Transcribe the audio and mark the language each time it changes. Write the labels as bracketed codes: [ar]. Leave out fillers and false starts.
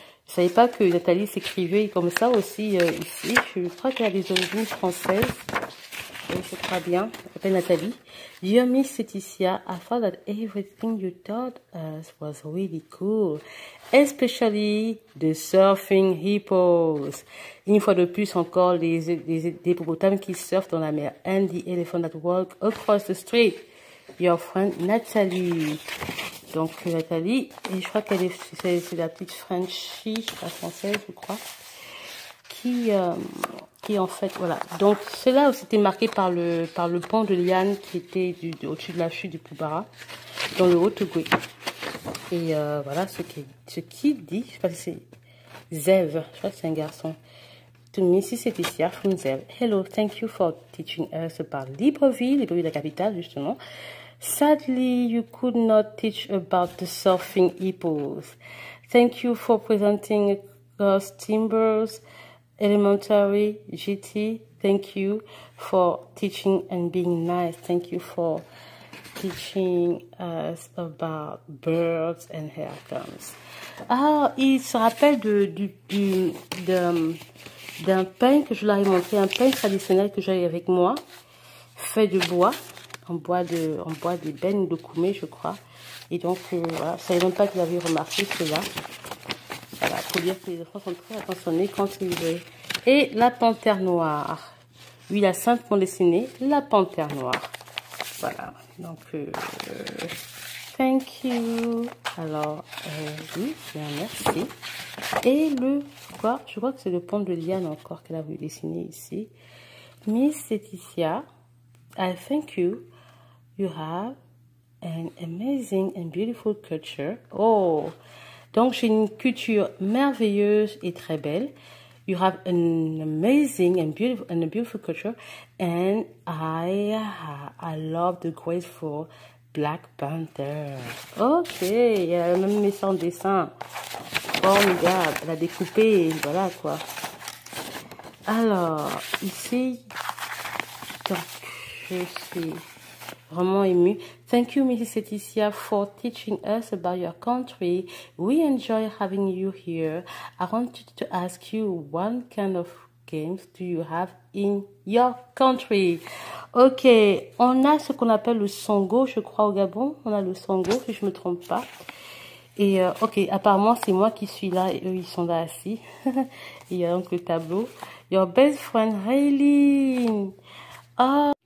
[fr] Je savais pas que Nathalie s'écrivait comme ça aussi ici. Je crois qu'elle a des origines françaises. Je crois bien. Elle s'appelle Nathalie. [en] Dear Miss Laetitia, I thought that everything you taught us was really cool. Especially the surfing hippos. [fr] Une fois de plus encore, les hippopotames qui surfent dans la mer. [en] And the elephant that walk across the street. Your friend Nathalie. [fr] Donc Nathalie, et je crois qu'elle c'est la petite Frenchie, la française, je crois, qui en fait, voilà. Donc cela c'était marqué par le pont de liane qui était au-dessus de la chute du Poubara, dans le Haut-Ogooué. Et voilà ce qui dit, je sais pas si c'est Zev, je crois que c'est un garçon. [en] To Mrs. Laetitia from Zev. Hello, thank you for teaching us about Libreville, [fr] la capitale justement. [en] Sadly, you could not teach about the surfing hippos. Thank you for presenting us Timbers, Elementary, GT. Thank you for teaching and being nice. Thank you for teaching us about birds and haircombs. [fr] Ah, il se rappelle d'un pain que je leur ai montré, un pain traditionnel que j'avais avec moi, fait de bois. En bois d'ébène de Koumé, je crois. Et donc, voilà, je ne savais même pas que vous avez remarqué cela. Voilà, pour dire que les enfants sont très attentionnés quand ils jouent. Et la panthère noire. Oui, la sainte pour dessiner la panthère noire. Voilà, donc, [en] thank you. [fr] Alors, oui, bien, merci. Et je crois que c'est le pont de liane encore qu'elle a voulu dessiner ici. [en] Miss Laetitia, I thank you. You have an amazing and beautiful culture. [fr] Oh, donc j'ai une culture merveilleuse et très belle. [en] You have an amazing and beautiful culture, and I love the graceful Black Panther. [fr] Ok, elle a même mis ça en dessin. Formidable, elle a découpé, voilà quoi. Alors ici, donc je suis vraiment émue. [en] Thank you, Mrs. Laetitia, for teaching us about your country. We enjoy having you here. I wanted to ask you, what kind of games do you have in your country? [fr] Ok, on a ce qu'on appelle le Songo, je crois, au Gabon. On a le Songo, si je me trompe pas. Et ok, apparemment, c'est moi qui suis là et eux, ils sont là assis. Il y a donc le tableau. [en] Your best friend, Raylene. Ah.